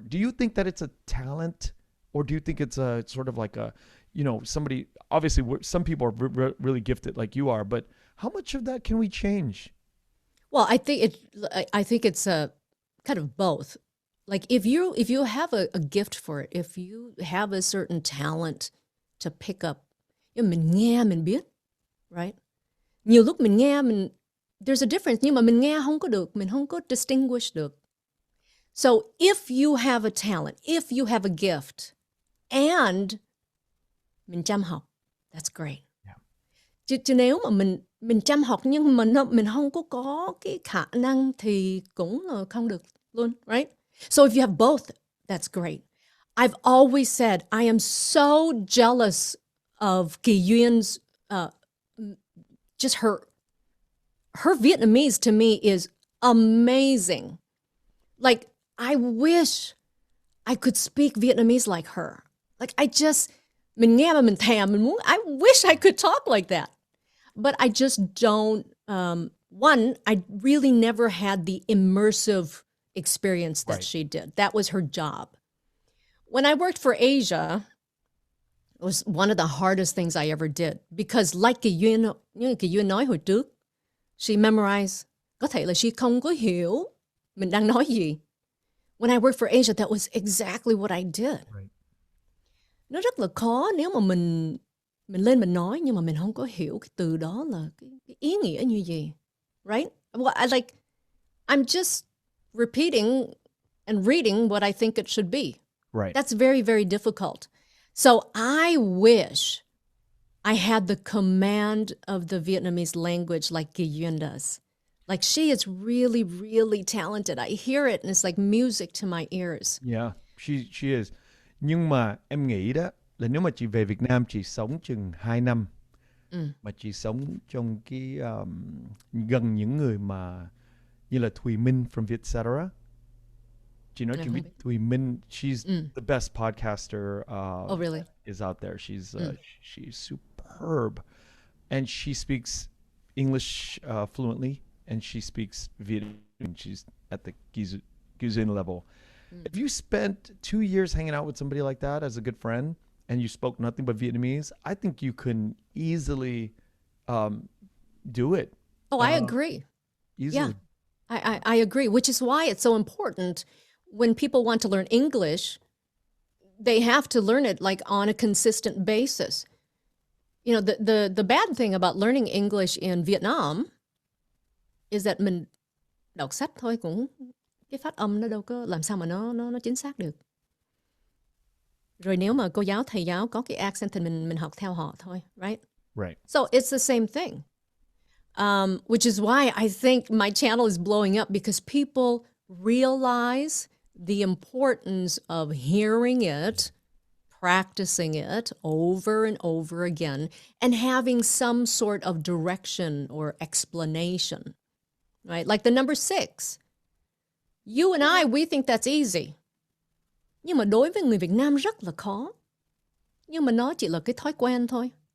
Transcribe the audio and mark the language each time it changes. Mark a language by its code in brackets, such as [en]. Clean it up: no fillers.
[en] Do you think that it's a talent, or do you think it's a sort of like a, somebody, obviously some people are really gifted like you are, but how much of that can we change? Well, I think it's a kind of both. Like if you have a gift for it, if you have a certain talent to pick up, [vi] mình nghe mình biết, [en] right? [vi] Nhiều lúc mình nghe [en] there's a difference, [vi] nhưng mà mình nghe không có được, mình không có distinguish được. [en] So if you have a talent, if you have a gift, and [vi] mình chăm học, [en] that's great. Yeah. [vi] Chứ nếu mà mình chăm học nhưng mà mình không có cái khả năng thì cũng không được luôn, right? [en] So if you have both, that's great. I've always said I am so jealous of Kỳ Duyên, just her Vietnamese to me is amazing. Like, I wish I could speak Vietnamese like her. Like, [vi] mình nghe mà mình thèm, mình muốn, [en] I wish I could talk like that. But I just don't, one, I really never had the immersive experience that she did. That was her job. When I worked for Asia, it was one of the hardest things I ever did because like Kỳ Duyên [vi] nói hồi trước, [en] she memorized, [vi] có thể là she không có hiểu mình đang nói gì. [en] When I worked for Asia, that was exactly what I did. Right. [vi] Nó rất là khó nếu mà mình lên mình nói nhưng mà mình không có hiểu cái từ đó là cái ý nghĩa như gì. [en] Right? Well, I'm just repeating and reading what I think it should be. Right. That's very, very difficult. So I wish I had the command of the Vietnamese language like Kỳ Duyên does. Like she is really, really talented. I hear it and it's like music to my ears. Yeah, she is. [vi] Nhưng mà em nghĩ đó là nếu mà chị về Việt Nam, chị sống chừng 2 năm mà chị sống trong cái gần những người mà như là Thùy Minh from Vietcetera. Chị nói chuyện với Thùy Minh, [en] she's the best podcaster oh, really? Is out there. She's superb. And she speaks English fluently and she speaks Vietnamese. She's at the Guzin level. If you spent 2 years hanging out with somebody like that as a good friend and you spoke nothing but Vietnamese, I think you can easily do it. Oh, I agree. Easily. Yeah, I agree, which is why it's so important when people want to learn English, they have to learn it like on a consistent basis. You know, the bad thing about learning English in Vietnam is that [vi] mình đọc sách thôi cũng cái phát âm nó đâu có làm sao mà nó chính xác được. Rồi nếu mà cô giáo thầy giáo có cái accent thì mình học theo họ thôi, right? [en] Right. So it's the same thing. Which is why I think my channel is blowing up, because people realize the importance of hearing it, practicing it over and over again, and having some sort of direction or explanation, right? Like the number 6. You and I, we think that's easy. [vi] Nhưng mà đối với người Việt Nam rất là khó. Nhưng mà nó chỉ là cái thói quen thôi.